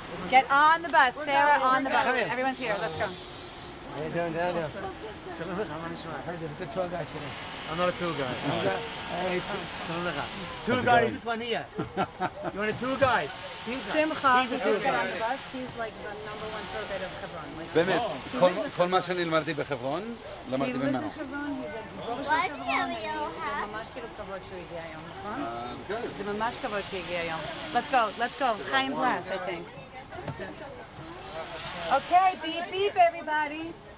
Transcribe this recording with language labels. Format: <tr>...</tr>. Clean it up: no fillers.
<en>Get on the bus. Sarah on the bus. Everyone's here. Let's go. How you doing, Daniel? I heard there's a good tour guide today. I'm not a tour guide. Hey, tour guide is this one here. You want a tour guide? Simcha. He's a tour guide on the bus. He's like the number one tour guide of Hebron.</en> <he>באמת, כל מה שאני למדתי בחברון, למדתי ממנו. זה ממש כאילו כבוד שהוא הגיע היום, נכון? זה ממש כבוד שהוא הגיע היום.</he> <en>Let's go. Chaim's last, I think. Okay, beep, beep, everybody.</en>